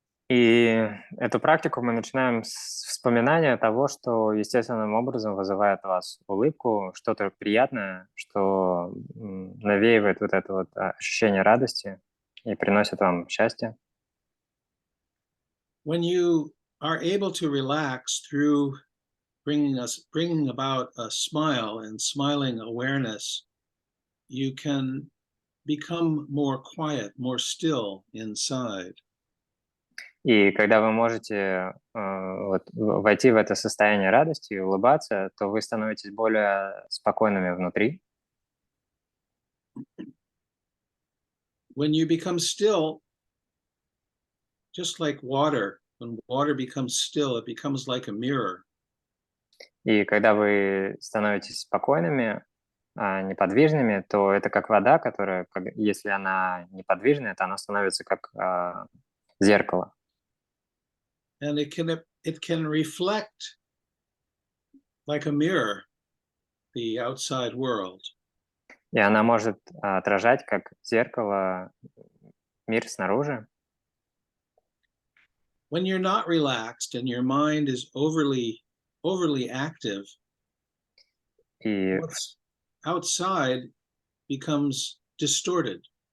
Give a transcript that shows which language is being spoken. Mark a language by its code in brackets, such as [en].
[ru] И эту практику мы начинаем с вспоминания того, что естественным образом вызывает у вас улыбку, что-то приятное, что навеивает вот это вот ощущение радости и приносит вам счастье. [en] When you are able to relax through bringing about a smile and smiling awareness, you can become more quiet, more still inside. [ru] И когда вы можете войти в это состояние радости и улыбаться, то вы становитесь более спокойными внутри. [en] When you become still, just like water, when water becomes still, it becomes like a mirror. [ru] И когда вы становитесь спокойными, неподвижными, то это как вода, которая, если она неподвижная, то она становится как зеркало. [en] And it can reflect like a mirror the outside world. [ru] И она может отражать как зеркало мир снаружи. [en] When you're not relaxed and your mind is overly active, [ru] И [en] what's outside becomes distorted.